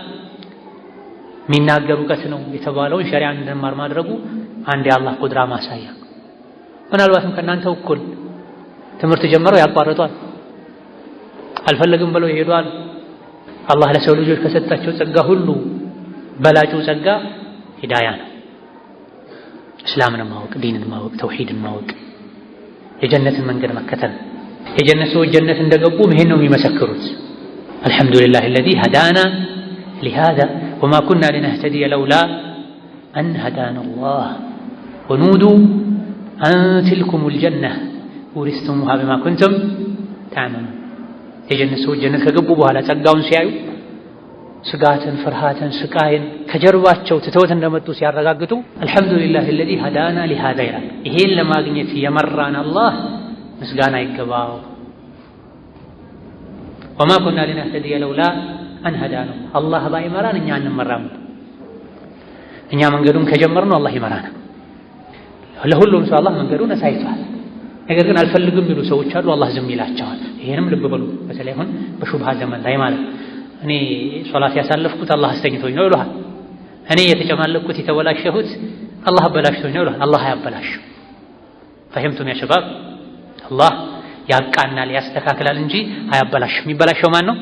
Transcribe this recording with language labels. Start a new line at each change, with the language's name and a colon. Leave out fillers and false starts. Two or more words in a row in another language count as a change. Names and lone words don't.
Amharic: የሚናገር እውቀት ነው የተባለውን ሸሪዓን እንድንማር ማድረጉ አንድ የአላህ ቁድራ ማሳያ። ምናልባትም ከእናንተ እኩል ትምህርት ጀምረው ያቋርጧል፣ አልፈለግም ብለው ይሄዷል። አላህ ለሰው ልጆች ከሰጣቸው ጸጋ ሁሉ በላጩ ጸጋ ሂዳያ ነው። እስላምን ማወቅ፣ ዲንን ማወቅ፣ ተውሂድን ማወቅ፣ የጀነትን መንገድ መከተል። የጀነት ሰዎች ጀነት እንደገቡ ይሄን ነው የሚመሰክሩት።
Arabic: الحمد لله الذي هدانا لهذا وما كنا لنهتدي لولا أن هدانا الله ونودوا أن تلكم الجنة ورثتموها بما كنتم تعملون።
Amharic: የጀነት ሰዎች ጀነት ከገቡ በኋላ ጸጋውን ሲያዩ ስጋትን፣ ፍርሃትን፣ ስቃይን ከጀርባቸው ትተውት እንደመጡ ሲያረጋግጡ
Arabic: الحمد لله الذي هدانا لهذا
Amharic: ይላል። ይሄን ለማግኘት የመራን አላህ ምስጋና ይገባው።
Arabic: وما كنا لنهتدي لولا أن هدانا
Amharic: አላህ ባይመራን እኛ አንመራም። እኛ መንገዱን ከጀመርነው አላህ ይመራናል። ለሁሉም ሰው አላህ መንገዱን አሳይቷል። ነገር ግን አልፈልግም የሚሉ ሰዎች አሉ፣ አላህ ዝም ይላቸዋል። ይሄንም ልብ በሉ። በተለይ አሁን በሹብሃ ዘመን ላይ ማለት እኔ ሶላት ያሳለፍኩት አላህ አስተኝቶኝ ነው ይሏል። እኔ የተጨማለኩት የተበላሸሁት አላህ አበላሽቶኝ ነው ይሏል። አላህ አያበላሽም።
Arabic: فهمتم يا شباب፣
Amharic: አላህ ያቃናል ያስተካክላል እንጂ አያበላሽም። የሚበላሸው ማን ነው?